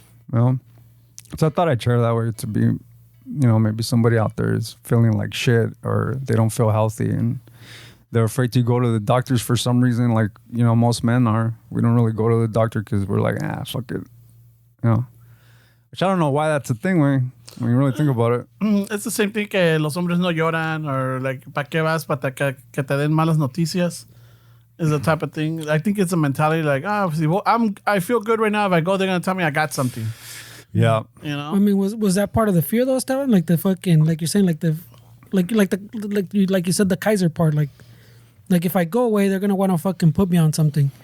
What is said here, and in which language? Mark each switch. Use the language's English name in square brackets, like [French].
[English] Well, so I thought I'd share that way to be, you know, maybe somebody out there is feeling like shit or they don't feel healthy and they're afraid to go to the doctors for some reason, like, you know, most men are. We don't really go to the doctor because we're like, fuck it, you know. Which I don't know why that's a thing, way, when you really think about it. It's the same thing [Spanish] que los hombres no lloran, [English] or like, [Spanish] ¿pa' qué vas? ¿Pa' que te den malas noticias? [English] Is the type of thing. I think it's a mentality like, I feel good right now. If I go, they're going to tell me I got something. Yeah. You know? I mean, was that part of the fear though, Esteban? Like the fucking, like you're saying, like you said, the Kaiser part, like if I go away, they're gonna want to fucking put me on something.